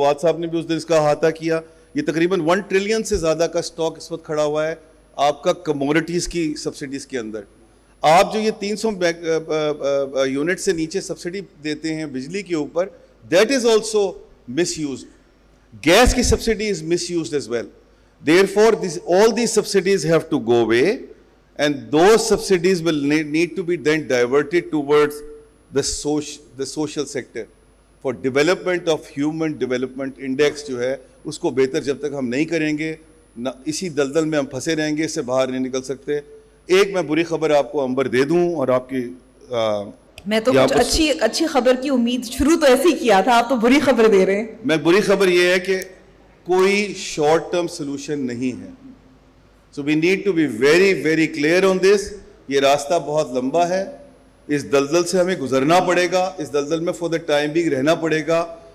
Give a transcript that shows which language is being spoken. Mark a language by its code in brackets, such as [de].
[ur] فواد صاحب نے بھی اس دن اس کا احاطہ کیا. یہ تقریباً 1 ٹریلین سے زیادہ کا سٹاک اس وقت کھڑا ہوا ہے آپ کا کموڈٹیز کی سبسڈیز کے اندر. آپ جو یہ 300 یونٹ سے نیچے سبسڈی دیتے ہیں بجلی کے اوپر, [en] That is also misused. [ur] Gas کی subsidy [en] Is misused as well. Therefore, all these subsidies have to go away, and those subsidies will need to be then diverted towards the social sector for development of human development index [ur] جو ہے اس کو بہتر جب تک ہم نہیں کریں گے, اسی دلدل میں ہم پھنسے رہیں گے, اس سے باہر نہیں نکل سکتے. ایک میں بری خبر آپ کو امبر دے دوں, اور آپ کی میں تو کچھ اچھی خبر کی امید شروع تو ایسے ہی کیا تھا, آپ تو بری خبر دے رہے ہیں. میں بری خبر یہ ہے کہ کوئی شارٹ ٹرم سلوشن نہیں ہے. [en] So we need to be very very clear on this. [ur] یہ راستہ بہت لمبا ہے, اس دلدل سے ہمیں گزرنا پڑے گا, اس دلدل میں فور دا ٹائم بھی رہنا پڑے گا.